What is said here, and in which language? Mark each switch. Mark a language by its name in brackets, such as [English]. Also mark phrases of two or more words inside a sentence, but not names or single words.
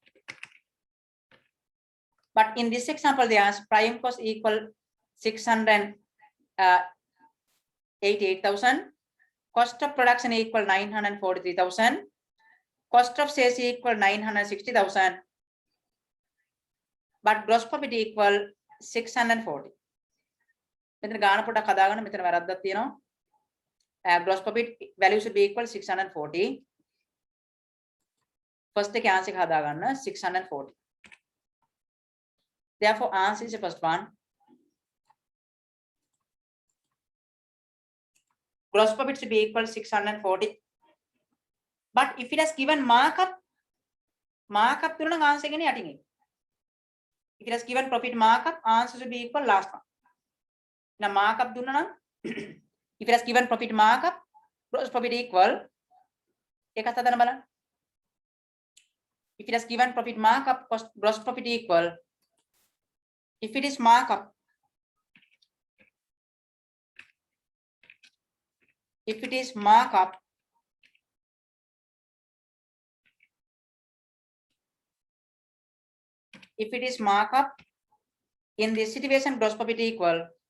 [English] But in this example, they ask prime cost equal 688,000. Cost of production equal 943,000. Cost of sales equal 960,000. But gross profit equal 640. [Sinhala] මෙතන ගාන පොඩක් හදාගන්න මෙතන වැරද්දක් තියෙනවා. [English] Gross profit value should be equal 640. [Sinhala] First එක answer එක හදාගන්න 640. [English] Therefore, answer is the first one. Gross profit should be equal 640. But if it has given markup [Sinhala] තුන නම් [English] answer [Sinhala] එකනේ යටින් එක. [English] If it has given profit markup, answer should be equal last one. Now markup [Sinhala] දුන්නා නම් [English] if it has given profit markup, gross profit equal [Sinhala] එකත් හදන්න බලන්න. [English] If it has given profit markup, gross profit equal. If it is markup, if it is markup, if it is markup, in this situation, gross profit equal.